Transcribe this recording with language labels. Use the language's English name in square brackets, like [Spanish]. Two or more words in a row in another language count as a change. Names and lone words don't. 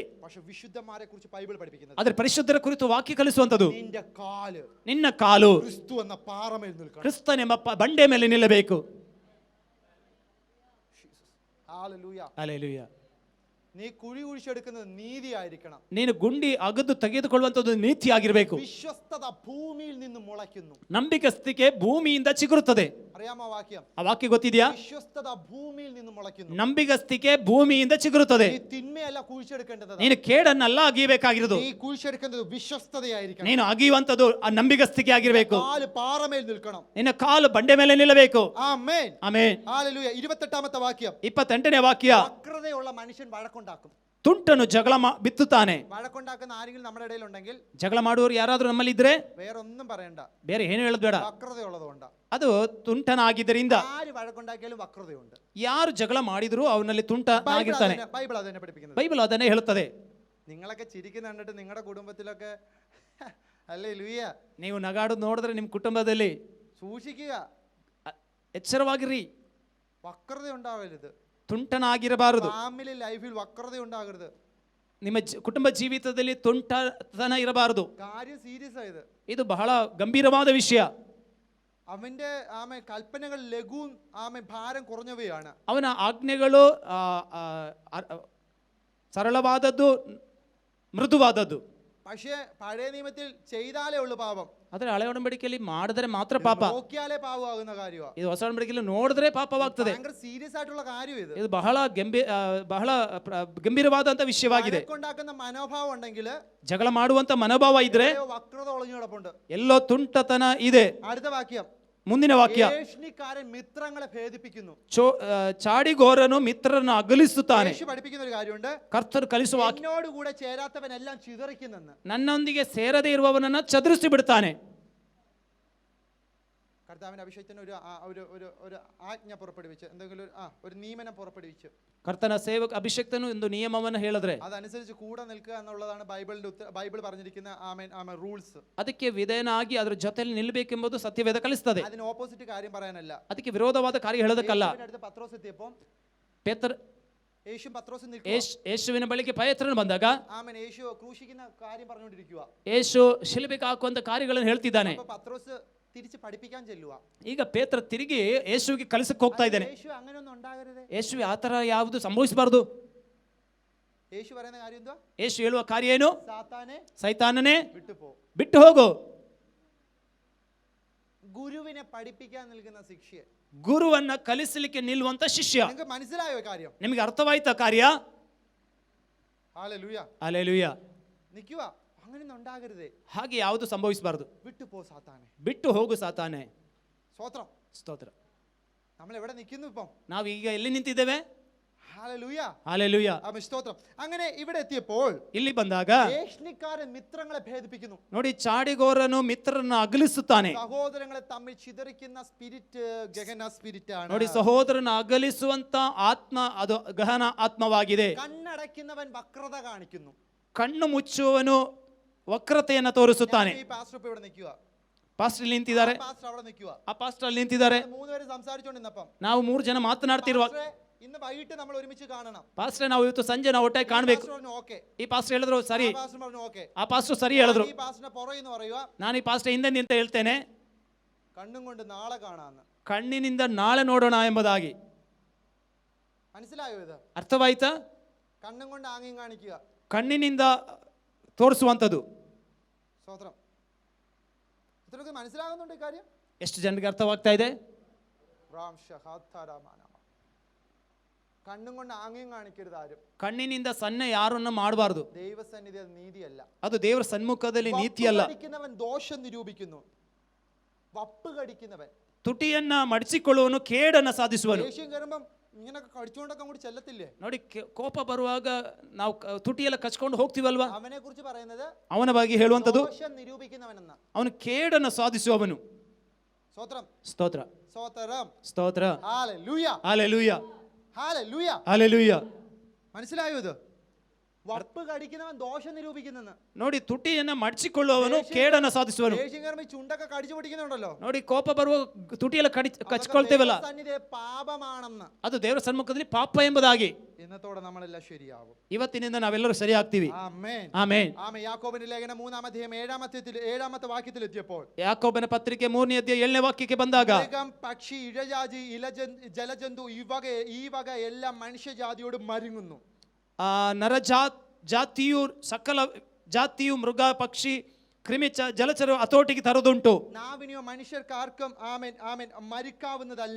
[Malayalam] പക്ഷെ വിശുദ്ധന്മാരെ കുറിച്ച് ബൈബിൾ പഠിപ്പിക്കുന്നത്, [Kannada] ಆದ್ರೆ ಪರಿಶುದ್ಧರ ಕುರಿತು ವಾಕ್ಯ ಕಲಿಸುವಂತದ್ದು, [Malayalam] നിന്റെ കാല് [Kannada] ನಿನ್ನ ಕಾಲು [Malayalam] ക്രിസ്തു എന്ന പാറമേൽ നിൽക്കണം. [Kannada] ಕ್ರಿಸ್ತನೆಂಬ ಬಂಡೆ ಮೇಲೆ ನಿಲ್ಲಬೇಕು. [Malayalam] ഹല്ലേലൂയ. [Kannada] ಹಲ್ಲೆಲೂಯಾ. [Malayalam] നീ കുഴി കുഴിച്ചെടുക്കുന്നത് നീതിയായിരിക്കണം. [Kannada] ನೀನು ಗುಂಡಿ ಅಗದು ತೆಗೆದುಕೊಳ್ಳುವಂತದ್ದು ನೀತಿಯಾಗಿರಬೇಕು. [Malayalam] വിശ്വസ്തത ഭൂമിയിൽ നിന്ന് മുളയ്ക്കുന്നു. [Kannada] ನಂಬಿಕಸ್ತಿಕೆ ಭೂಮಿಯಿಂದ ಚಿಗುರುತ್ತದೆ. [Malayalam] അറിയാമോ വാക്യം? [Kannada] ಆ ವಾಕ್ಯ ಗೊತ್ತಿದೆಯಾ? [Malayalam] വിശ്വസ്തത ഭൂമിയിൽ നിന്ന് മുളയ്ക്കുന്നു. [Kannada] ನಂಬಿಗಸ್ತಿಕೆ ಭೂಮಿಯಿಂದ ಚಿಗುರುತ್ತದೆ. [Malayalam] നീ തിന്മയല്ല കുഴിച്ചെടുക്കേണ്ടത്, [Kannada] ನೀನು ಕೇಡನ್ನಲ್ಲ ಅಗಿಯಬೇಕಾಗಿರೋದು, [Malayalam] നീ കുഴിച്ചെടുക്കുന്നത് വിശ്വസ്തതയായിരിക്കണം. [Kannada] ನೀನು ಅಗಿಯುವಂತದ್ದು ಆ ನಂಬಿಗಸ್ತಿಕೆ ಆಗಿರಬೇಕು. [Malayalam] കാല് പാറമേൽ നിൽക്കണം. [Kannada] ನಿನ್ನ ಕಾಲು ಬಂಡೆ ಮೇಲೆ ನಿಲ್ಲಬೇಕು. [Malayalam] ആമേൻ. [Kannada] ಆಮೆನ್. [Malayalam] ഹല്ലേലൂയ. 28ാമത്തെ വാക്യം, [Kannada] 28ನೇ ವಾಕ್ಯ, [Malayalam] വക്രതയുള്ള മനുഷ്യൻ വഴക്കുണ്ടാക്കും. [Kannada] ತುಂಟನು ಜಗಳ ಬಿತ್ತುತ್ತಾನೆ. [Malayalam] വഴക്കുണ്ടാക്കുന്ന ആരെങ്കിലും നമ്മുടെ ഇടയിൽ ഉണ്ടെങ്കിൽ, [Kannada] ಜಗಳ ಮಾಡುವವರು ಯಾರಾದ್ರೂ ನಮ್ಮಲ್ಲಿ ಇದ್ರೆ [Malayalam] വേറെ ഒന്നും പറയണ്ട, [Kannada] ಬೇರೆ ಏನು ಹೇಳೋದು ಬೇಡ. [Malayalam] വക്രതയുള്ളതുകൊണ്ടാ. [Kannada] ಅದು ತುಂಟನಾಗಿದ್ದರಿಂದ. [Malayalam] ആര് വഴക്കുണ്ടാക്കിയാലും വക്രതയുണ്ട്. [Kannada] ಯಾರು ಜಗಳ ಮಾಡಿದ್ರು ಅವನಲ್ಲಿ ತುಂಟನಾಗಿರ್ತಾನೆ. [Malayalam] ബൈബിൾ അതന്നെ പഠിപ്പിക്കുന്നത്. [Kannada] ಬೈಬಲ್ ಅದನ್ನೇ ಹೇಳುತ್ತದೆ. [Malayalam] നിങ്ങളൊക്കെ ചിരിക്കുന്ന കണ്ടിട്ട് നിങ്ങളുടെ കുടുംബത്തിലൊക്കെ ഹല്ലേലൂയ [Kannada] ನೀವು ನಗಾಡೋದು ನೋಡಿದ್ರೆ ನಿಮ್ಮ ಕುಟುಂಬದಲ್ಲಿ [Malayalam] സൂക്ഷിക്കുക, [Kannada] ಎಚ್ಚರವಾಗಿರಿ. [Malayalam] വക്രത ഉണ്ടാവരുത്. [Kannada] ತುಂಟನಾಗಿರಬಾರದು. [Malayalam] ഫാമിലി ലൈഫിൽ വക്രത ഉണ്ടാകരുത്. [Kannada] ನಿಮ್ಮ ಕುಟುಂಬ ಜೀವಿತದಲ್ಲಿ ತುಂಟತನ ಇರಬಾರದು. [Malayalam] കാര്യം സീരിയസ് ആയത്. [Kannada] ಇದು ಬಹಳ ಗಂಭೀರವಾದ ವಿಷಯ. [Malayalam] അവന്റെ കൽപ്പനകൾ ലഘുവും ഭാരം കുറഞ്ഞവയാണ്. [Kannada] ಅವನ ಆಜ್ಞೆಗಳು ಸರಳವಾದದ್ದು, ಮೃದುವಾದದ್ದು. [Malayalam] പക്ഷേ പഴയ നിയമത്തിൽ ചെയ്താലേ ഉള്ളു പാപം. [Kannada] ಆದ್ರೆ ಹಳೆ ಒಡಂಬಡಿಕೆಯಲ್ಲಿ ಮಾಡಿದ್ರೆ ಮಾತ್ರ ಪಾಪ. [Malayalam] നോക്കിയാലേ പാപമാകുന്ന കാര്യമാണ്. [Kannada] ಇದು ಹೊಸ ಒಡಂಬಡಿಕೆಯಲ್ಲಿ ನೋಡಿದ್ರೆ ಪಾಪವಾಗ್ತದೆ. [Malayalam] ഭയങ്കര ಸೀರಿಯಸ್ ಆയിട്ടുള്ള കാര്യം ഇത്. [Kannada] ಇದು ಬಹಳ ಗಂಭೀರವಾದಂತ ವಿಷಯವಾಗಿದೆ. [Malayalam] ഉണ്ടാക്കുന്ന മനോഭാവം ഉണ്ടെങ്കിൽ, [Kannada] ಜಗಳ ಮಾಡುವಂತ ಮನೋಭಾವ ಇದ್ರೆ [Malayalam] വക്രത ഒളിഞ്ഞു കിടപ്പുണ്ട്. [Kannada] ಎಲ್ಲೋ ತುಂಟತನ ಇದೆ. [Malayalam] അടുത്ത വാക്യം, [Kannada] ಮುಂದಿನ ವಾಕ್ಯ, [Malayalam] ഏഷ്ണിക്കാരൻ മിത്രങ്ങളെ ഭേദിപ്പിക്കുന്നു. [Kannada] ಚಾಡಿಗೋರನು ಮಿತ್ರರನ್ನು ಅಗಲಿಸುತ್ತಾನೆ. [Malayalam] യേശു പഠിപ്പിക്കുന്ന ഒരു കാര്യമുണ്ട്, [Kannada] ಕರ್ತರು ಕಲಿಸುವ ವಾಕ್ಯ, [Malayalam] എന്നോട് കൂടെ ചേരാത്തവനെല്ലാം ചിതറിക്കുന്നെന്ന്. [Kannada] ನನ್ನೊಂದಿಗೆ ಸೇರದೇ ಇರುವವನನ್ನ ಚದುರಿಸಿ ಬಿಡ್ತಾನೆ. [Malayalam] കർത്താവിന്റെ അഭിഷേകത്തിന് ഒരു ആജ്ഞ പുറപ്പെടുവിച്ച്, എന്തെങ്കിലും ഒരു നിയമനം പുറപ്പെടുവിച്ച്, [Kannada] ಕರ್ತನ ಸೇವಕ ಅಭಿಷೇಕ್ತನು ಒಂದು ನಿಯಮವನ್ನು ಹೇಳಿದ್ರೆ [Malayalam] അതനുസരിച്ച് കൂടെ നിൽക്കുക എന്നുള്ളതാണ് ബൈബിൾ പറഞ്ഞിരിക്കുന്ന റൂൾസ്. [Kannada] ಅದಕ್ಕೆ ವಿಧೇಯನಾಗಿ ಅದರ ಜೊತೆಯಲ್ಲಿ ನಿಲ್ಲಬೇಕೆಂಬುದು ಸತ್ಯವೇದ ಕಲಿಸ್ತದೆ. [Malayalam] അതിന് ഓപ്പോസിറ്റ് കാര്യം പറയാനല്ല. [Kannada] ಅದಕ್ಕೆ ವಿರೋಧವಾದ ಕಾರ್ಯ ಹೇಳೋದಕ್ಕಲ್ಲ. [Malayalam] അടുത്ത് പത്രോസ് എത്തിയപ്പോൾ [Kannada] ಯೇಸುವಿನ ಬಳಿಗೆ ಪೇತ್ರನು ಬಂದಾಗ [Malayalam] യേശു ക്രൂശിക്കുന്ന കാര്യം പറഞ്ഞുകൊണ്ടിരിക്കുക. [Kannada] ಯೇಸು ಶಿಲುಬೆಗೆ ಹಾಕುವಂತ ಕಾರ್ಯಗಳನ್ನು ಹೇಳ್ತಿದ್ದಾನೆ. [Malayalam] പത്രോസ് തിരിച്ച് പഠിപ്പിക്കാൻ ചെല്ലുക. [Kannada] ಈಗ ಪೇತ್ರ ತಿರುಗಿ ಯೇಸುವಿಗೆ ಕಲಿಸಕ್ಕೆ ಹೋಗ್ತಾ ಇದ್ದಾನೆ. [Malayalam] യേശു അങ്ങനെയൊന്നും ഉണ്ടാകരുത്. [Kannada] ಯೇಸುವಿಗೆ ಆತರ ಯಾವುದು ಸಂಭವಿಸಬಾರದು. [Malayalam] യേശു പറയുന്ന കാര്യം എന്തുവാ? [Kannada] ಯೇಸು ಹೇಳುವ ಕಾರ್ಯ ಏನು? ಸೈತಾನನೇ ಬಿಟ್ಟು ಹೋಗು. [Malayalam] ഗുരുവിനെ പഠിപ്പിക്കാൻ നിൽക്കുന്ന ശിഷ്യ, [Kannada] ಗುರುವನ್ನ ಕಲಿಸಲಿಕ್ಕೆ ನಿಲ್ಲುವಂತ ಶಿಷ್ಯ. [Malayalam] നിങ്ങൾക്ക് മനസ്സിലായോ കാര്യം? [Kannada] ನಿಮಗೆ ಅರ್ಥವಾಯ್ತಾ ಕಾರ್ಯ? [Malayalam] ഹല്ലേലൂയ. [Kannada] ಹಲ್ಲೆಲೂಯ. [Malayalam] നിൽക്കുക, അങ്ങനെയൊന്നും ഉണ്ടാകരുത്. [Kannada] ಹಾಗೆ ಯಾವುದು ಸಂಭವಿಸಬಾರದು. [Malayalam] വിട്ടു പോ സാത്താനെ. [Kannada] ಬಿಟ್ಟು ಹೋಗು ಸಾತಾನೆ. [Malayalam] സ്തോത്രം. [Kannada] ಸ್ತೋತ್ರ. [Malayalam] നമ്മൾ എവിടെ നിൽക്കുന്നു ഇപ്പം? [Kannada] ನಾವು ಈಗ ಎಲ್ಲಿ ನಿಂತಿದ್ದೇವೆ? [Malayalam] ഹല്ലേലൂയ. [Kannada] ಹಲ್ಲೆಲೂಯ. [Malayalam] സ്തോത്രം. അങ്ങനെ ഇവിടെ എത്തിയപ്പോൾ [Kannada] ಇಲ್ಲಿ ಬಂದಾಗ [Malayalam] ഏഷ്ണിക്കാരൻ മിത്രങ്ങളെ ഭേദിപ്പിക്കുന്നു. [Kannada] ನೋಡಿ, ಚಾಡಿಗೋರನು ಮಿತ್ರರನ್ನು ಅಗಲಿಸುತ್ತಾನೆ. [Malayalam] സഹോദരങ്ങളെ തമ്മിൽ ചിതറിക്കുന്ന സ്പിരിറ്റ് ഗഹന സ്പിരിറ്റ് ആണ്. [Kannada] ನೋಡಿ, ಸಹೋದರನ ಅಗಲಿಸುವಂತ ಆತ್ಮ ಅದು ಗಹನ ಆತ್ಮವಾಗಿದೆ. [Malayalam] കണ്ണടയ്ക്കുന്നവൻ വക്രത കാണിക്കുന്നു. [Kannada] ಕಣ್ಣು ಮುಚ್ಚುವವನು ವಕ್ರತೆಯನ್ನು ತೋರಿಸುತ್ತಾನೆ. [Malayalam] ഈ പാസ്റ്റർ ഇപ്പോൾ ഇവിടെ നിൽക്കുക. [Kannada] ಪಾಸ್ಟರ್ ಇಲ್ಲಿ ನಿಂತಿದ್ದಾರೆ, [Malayalam] പാസ്റ്റർ അവിടെ നിൽക്കുക. [Kannada] ಆ ಪಾಸ್ಟರ್ ಅಲ್ಲಿ ನಿಂತಿದ್ದಾರೆ. [Malayalam] മൂന്നുപേര് സംസാരിച്ചുകൊണ്ടിരുന്നപ്പം [Kannada] ನಾವು 3 ಜನ ಮಾತನಾಡ್ತಿರುವಾಗ, [Malayalam] ഇന്ന് വൈകിട്ട് നമ്മൾ ഒരുമിച്ച് കാണണം. [Kannada] ಪಾಸ್ಟರ್ ನಾವು ಇವತ್ತು ಸಂಜೆ ನಾವು ಒಟ್ಟಾಗಿ ಕಾಣಬೇಕು. ಈ ಪಾಸ್ಟರ್ ಹೇಳಿದ್ರು ಸರಿ, ಆ ಪಾಸ್ಟರ್ ಸರಿ ಹೇಳಿದ್ರು. [Malayalam] ഈ പാസ്റ്ററിനെ പുറകിന്ന് പറയുക, [Kannada] ನಾನು ಈ ಪಾಸ್ಟರ್ ಹಿಂದೆ ನಿಂತ ಹೇಳ್ತೇನೆ, [Malayalam] കണ്ണും കൊണ്ട് നാളെ കാണാന്ന്. [Kannada] ಕಣ್ಣಿನಿಂದ ನಾಳೆ ನೋಡೋಣ ಎಂಬುದಾಗಿ. [Malayalam] മനസ്സിലായോ ഇത്? [Kannada] ಅರ್ಥವಾಯ್ತಾ? [Malayalam] കണ്ണും കൊണ്ട് ആംഗ്യം കാണിക്കുക, [Kannada] ಕಣ್ಣಿನಿಂದ ತೋರಿಸುವಂಥದ್ದು. [Malayalam] സ്തോത്രം. ഇത്രയൊക്കെ മനസ്സിലാകുന്നുണ്ട് ഈ കാര്യം? [Kannada] ಎಷ್ಟು ಜನರಿಗೆ ಅರ್ಥವಾಗ್ತಾ ಇದೆ? [Malayalam] കണ്ണും കൊണ്ട് ആംഗ്യം കാണിക്കരുത് ആരും. [Kannada] ಕಣ್ಣಿನಿಂದ ಸನ್ನೆ ಯಾರನ್ನು ಮಾಡಬಾರದು. [Malayalam] ദൈവസന്നിധി അത് നീതിയല്ല. [Kannada] ಅದು ದೇವರ ಸನ್ಮುಖದಲ್ಲಿ ನೀತಿಯಲ್ಲ. [Malayalam] കടിക്കുന്നവൻ ദോഷം നിരൂപിക്കുന്നു. വപ്പ് കടിക്കുന്നവൻ, [Kannada] ತುಟಿಯನ್ನ ಮಡಿಸಿಕೊಳ್ಳುವನು ಕೇಡನ್ನ ಸಾಧಿಸುವನು. [Malayalam] ദേഷ്യം കയറുമ്പം ഇങ്ങനെ കടിച്ചുകൊണ്ടൊക്കെ അങ്ങോട്ട് ചെല്ലത്തില്ലേ? [Kannada] ನೋಡಿ, ಕೋಪ ಬರುವಾಗ ನಾವು ತುಟಿಯೆಲ್ಲ ಕಚ್ಕೊಂಡು ಹೋಗ್ತೀವಲ್ವಾ? [Malayalam] അവനെ കുറിച്ച് പറയുന്നത് [Kannada] ಅವನ ಬಗ್ಗೆ ಹೇಳುವಂತದ್ದು [Malayalam] ദോഷം ನಿರೂപിക്കുന്നവനെന്ന. [Kannada] ಅವನು ಕೇಡನ್ನು ಸಾಧಿಸುವವನು. [Malayalam] സ്തോത്രം, [Kannada] ಸ್ತೋತ್ರ, [Malayalam] സ്തോത്രം, [Kannada] ಸ್ತೋತ್ರ. [Malayalam] ഹല്ലേലൂയ, ഹല്ലേലൂയ, ഹല്ലേലൂയ. ഹല്ലേലൂയ. മനസ്സിലായോ ഇത്? വപ്പ് കടിക്കുന്നവൻ ദോഷം നിരൂപിക്കുന്നെന്ന്. [Kannada] ನೋಡಿ, ತುಟಿಯನ್ನ ಮಡಿಸಿಕೊಳ್ಳುವವನು ಕೇಡನ್ನು ಸಾಧಿಸುವನು. [Malayalam] ദേഷ്യം കയറുമ്പോൾ ചുണ്ടൊക്കെ കടിച്ചു പൊടിക്കുന്നുണ്ടല്ലോ. [Kannada] ನೋಡಿ, ಕೋಪ ಬರುವ ತುಟಿಯೆಲ್ಲ ಕಚ್ಕೊಳ್ತೇವಲ್ಲ, [Malayalam] പാപമാണെന്ന്. [Kannada] ಅದು ದೇವರ ಸನ್ಮುಖದಲ್ಲಿ ಪಾಪ ಎಂಬುದಾಗಿ. [Malayalam] ഇന്നത്തോടെ നമ്മളെല്ലാം ശരിയാവും. [Kannada] ಇವತ್ತಿನಿಂದ ನಾವೆಲ್ಲರೂ ಸರಿಯಾಗ್ತೀವಿ. [Malayalam] ആമേൻ, [Kannada] ಆಮೆನ್. [Malayalam] ആമേൻ. യാക്കോബിന്റെ ലേഖനം 3-ാം അധ്യായം 7-ാമത്തെ വാക്യത്തിൽ എത്തിയപ്പോൾ, [Kannada] ಯಾಕೋಬನ ಪತ್ರಿಕೆ 3ನೇ ಅಧ್ಯಾಯ 7ನೇ ವಾಕ್ಯಕ್ಕೆ ಬಂದಾಗ, [Malayalam] മൃഗം, പക്ഷി, ഇഴജാതി, ജലജന്തു ഈ വക എല്ലാം മനുഷ്യജാതിയോട് മരുങ്ങുന്നു. [Kannada] ಜಾತಿಯು ಸಕಲ ಜಾತಿಯು ಮೃಗ ಪಕ್ಷಿ ಕ್ರಿಮಿ ಜಲಚರ ಹತೋಟಿಗೆ ತರುದುಂಟು. [Malayalam] നാവിനെയോ മനുഷ്യർക്കാർക്കും ആമേൻ ആമേൻ മരിക്കാവുന്നതല്ല.